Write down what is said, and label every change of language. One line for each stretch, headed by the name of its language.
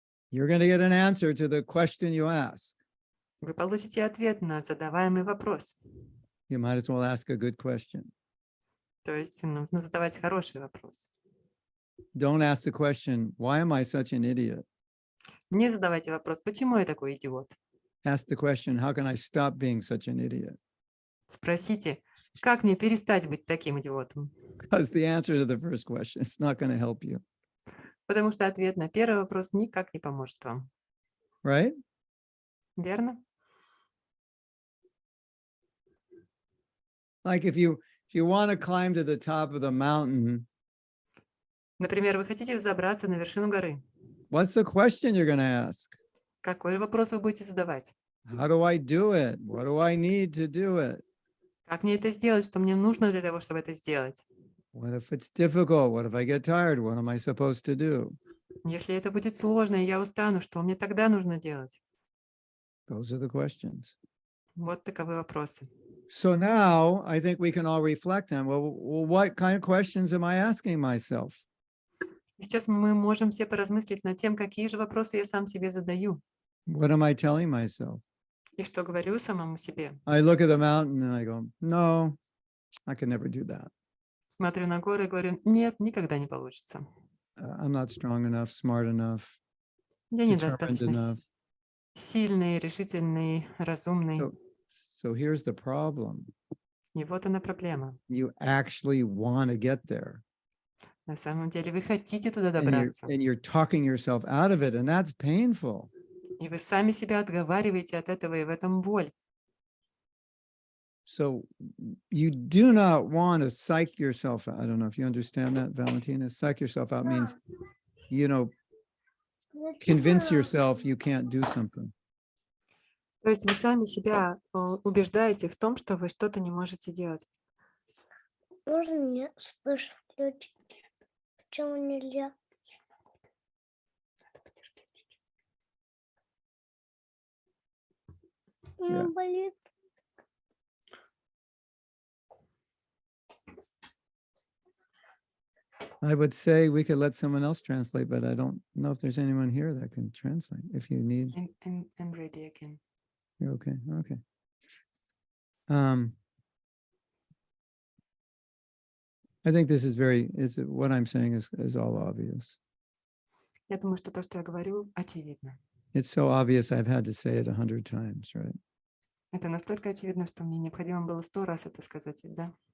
English: You're going to get an answer to the question you ask.
Russian: Вы получите ответ на задаваемый вопрос.
English: You might as well ask a good question.
Russian: То есть нужно задавать хороший вопрос.
English: Don't ask the question, why am I such an idiot?
Russian: Не задавайте вопрос, почему я такой идиот?
English: Ask the question, how can I stop being such an idiot?
Russian: Спросите, как мне перестать быть таким идиотом?
English: Because the answer to the first question is not going to help you.
Russian: Потому что ответ на первый вопрос никак не поможет вам.
English: Right?
Russian: Верно?
English: Like if you want to climb to the top of the mountain,
Russian: Например, вы хотите взобраться на вершину горы.
English: what's the question you're going to ask?
Russian: Какой вопрос вы будете задавать?
English: How do I do it? What do I need to do it?
Russian: Как мне это сделать? Что мне нужно для того, чтобы это сделать?
English: What if it's difficult? What if I get tired? What am I supposed to do?
Russian: Если это будет сложно, и я устану, что мне тогда нужно делать?
English: Those are the questions.
Russian: Вот таковы вопросы.
English: So now I think we can all reflect on, well, what kind of questions am I asking myself?
Russian: И сейчас мы можем все поразмыслить над тем, какие же вопросы я сам себе задаю.
English: What am I telling myself?
Russian: И что говорю самому себе.
English: I look at the mountain and I go, no, I can never do that.
Russian: Смотрю на горы и говорю, нет, никогда не получится.
English: I'm not strong enough, smart enough,
Russian: Я
English: determined
Russian: недостаточно
English: enough.
Russian: сильный, решительный, разумный.
English: So here's the problem.
Russian: И вот она проблема.
English: You actually want to get there.
Russian: На самом деле вы хотите туда
English: And
Russian: добраться.
English: you're talking yourself out of it, and that's painful.
Russian: И вы сами себя отговариваете от этого, и в этом боль.
English: So you do not want to psych yourself out. I don't know if you understand that, Valentina. Psych yourself out means, convince yourself you can't do something.
Russian: То есть вы сами себя убеждаете в том, что вы что-то не можете делать. Можно мне слышать включить? Почему нельзя? У меня
English: Yeah.
Russian: болит.
English: I would say we could let someone else translate, but I don't know if there's anyone here that can translate. If you need, I'm ready again. you're okay. Okay. I think this is what I'm saying is all obvious.
Russian: Я думаю, что то, что я говорю, очевидно.
English: It's so obvious I've had to say it 100 times, right?
Russian: Это настолько очевидно, что мне необходимо было 100 раз это сказать, да?